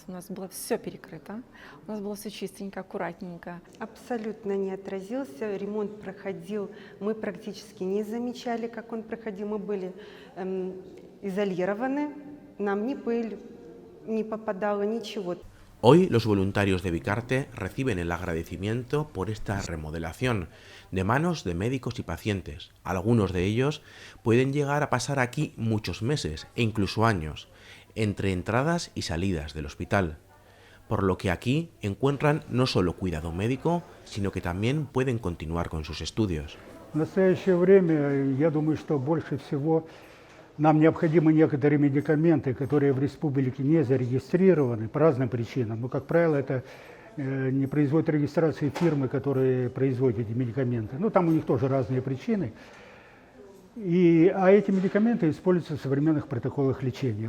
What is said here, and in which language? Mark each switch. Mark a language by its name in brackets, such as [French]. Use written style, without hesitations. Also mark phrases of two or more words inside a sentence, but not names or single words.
[Russian] У нас было все перекрыто, у нас было все чистенько, аккуратненько. Абсолютно не отразился, ремонт проходил, мы практически не замечали, как он проходил. Мы были изолированы, нам ни пыль не попадала, ничего. [Spanish] Hoy los voluntarios de Vicarte reciben el agradecimiento por esta remodelación de manos de médicos y pacientes. Algunos de ellos pueden llegar a pasar aquí muchos meses e incluso años, entre entradas y salidas del hospital, por lo que aquí encuentran no solo cuidado médico, sino que también pueden continuar con sus estudios. [Russian] В настоящее время, я думаю, что больше всего нам необходимы некоторые медикаменты, которые в республике не зарегистрированы по разным причинам. Но, как правило, это не производят регистрации фирмы, которые производят эти медикаменты. Ну, там у них тоже разные причины. А эти медикаменты используются в современных протоколах лечения.